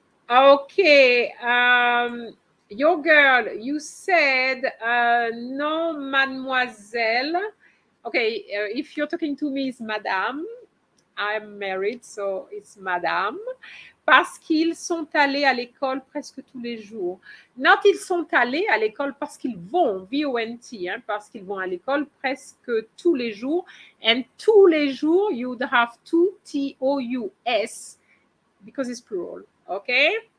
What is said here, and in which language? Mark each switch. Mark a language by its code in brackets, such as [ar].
[en] Okay. Your girl, you said no, mademoiselle. Okay, if you're talking to me, it's madame. I'm married, so it's madame. [fr] Parce qu'ils sont allés à l'école presque tous les jours. Not ils sont allés à l'école parce qu'ils vont, V-O-N-T, hein, parce qu'ils vont à l'école presque tous les jours. [en] And [fr] tous les jours, [en] you would have to T-O-U-S because it's plural, okay?